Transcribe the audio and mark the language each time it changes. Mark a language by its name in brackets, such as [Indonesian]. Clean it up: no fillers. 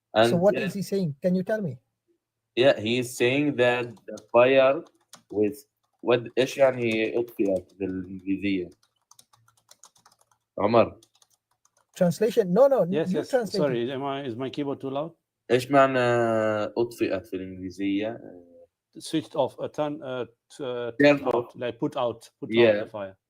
[English] So what is he saying? Can you tell me? Yeah, he is saying that the fire with what [Arabic] ايش يعني اطفئت بالانجليزية؟ [English] عمر. Translation? No. Yes. Translate. Sorry, is my keyboard too loud? [Arabic] ايش معنى اطفئت في الانجليزية؟ [English] Switched off, turned off, like put out the fire.